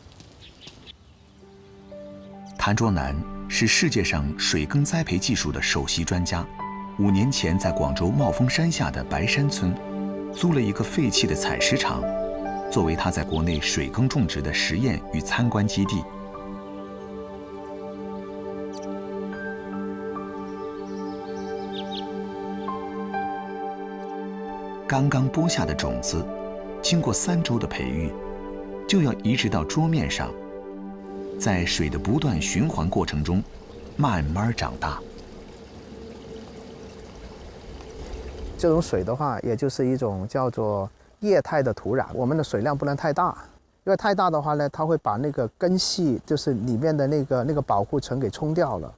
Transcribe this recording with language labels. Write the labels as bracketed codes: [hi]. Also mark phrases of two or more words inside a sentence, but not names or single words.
[zh] 譚卓南是世界上水耕栽培技術的首席專家。5年前，在廣州茂峰山下的白山村，租了一個廢棄的採石場，作為他在國內水耕種植的實驗與參觀基地。剛剛播下的種子，經過3 週的培育，就要移植到桌面上，在水的不斷循環過程中，慢慢長大。這種水的話，也就是一種叫做液態的土壤。我們的水量不能太大，因為太大的話呢，它會把那個根系，就是裡面的那個保護層給沖掉了。